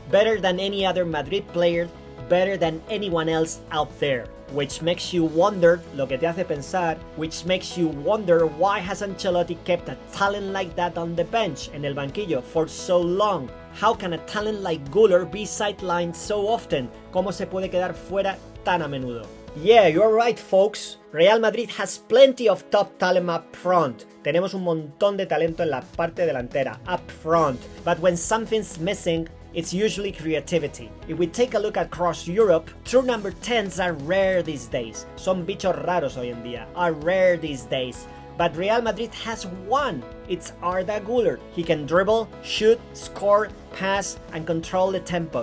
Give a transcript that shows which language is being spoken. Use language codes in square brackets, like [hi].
[en] Better than any other Madrid player, better than anyone else out there. Which makes you wonder, [es] lo que te hace pensar, [en] which makes you wonder why has Ancelotti kept a talent like that on the bench, [es] en el banquillo, [en] for so long? How can a talent like Güler be sidelined so often? [es] ¿Cómo se puede quedar fuera tan a menudo? [en] Yeah, you're right folks. Real Madrid has plenty of top talent up front. [es] Tenemos un montón de talento en la parte delantera, [en] up front. But when something's missing, it's usually creativity. If we take a look across Europe, true number 10s are rare these days. [es] Son bichos raros hoy en día, [en] are rare these days. But Real Madrid has one. It's Arda Güler. He can dribble, shoot, score, pass, and control the tempo.